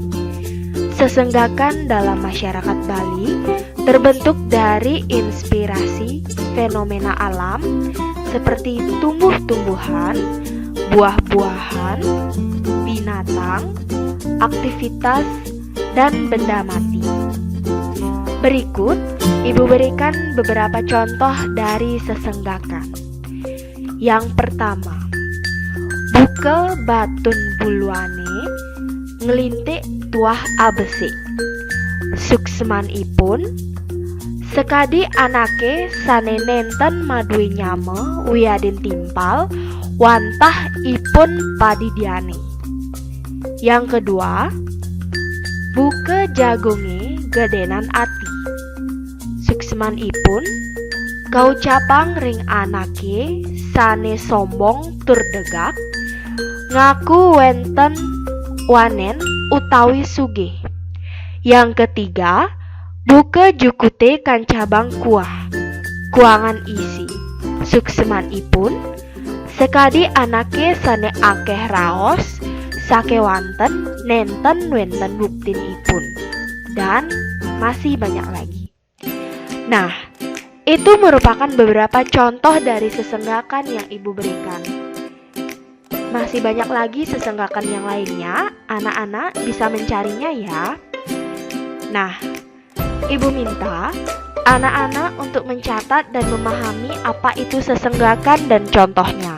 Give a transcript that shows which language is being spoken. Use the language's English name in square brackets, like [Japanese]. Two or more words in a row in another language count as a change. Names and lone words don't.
[Indonesian] Sesenggakan dalam masyarakat Bali terbentuk dari inspirasi fenomena alam seperti tumbuh-tumbuhan, buah-buahan, binatang, aktivitas, dan benda mati. Berikut, Ibu berikan beberapa contoh dari sesenggakan. Yang pertama, [Balinese] bukel batun buluane ngelintik tuah abesik. Suksemanipun sekadi anake sane nenten madui nyame wiyadin timpal wantah ipun padidiane. [Indonesian] Yang kedua, [Balinese] buke jagonge gedenan ati. Suksemanipun kaucapang ring anake sane sombong tur degak ngaku wenten wanen utawi sugih. [Indonesian] Yang ketiga, [Balinese] buke jukute kancabang kuah kuangan isi. Suksemanipun sekadi anake sane akeh raos sake wanten nenten wenten buktinipun, [Indonesian] dan masih banyak lagi. Nah, itu merupakan beberapa contoh dari sesenggakan yang Ibu berikan. Masih banyak lagi sesenggakan yang lainnya, anak-anak bisa mencarinya ya. Nah, Ibu minta anak-anak untuk mencatat dan memahami apa itu sesenggakan dan contohnya.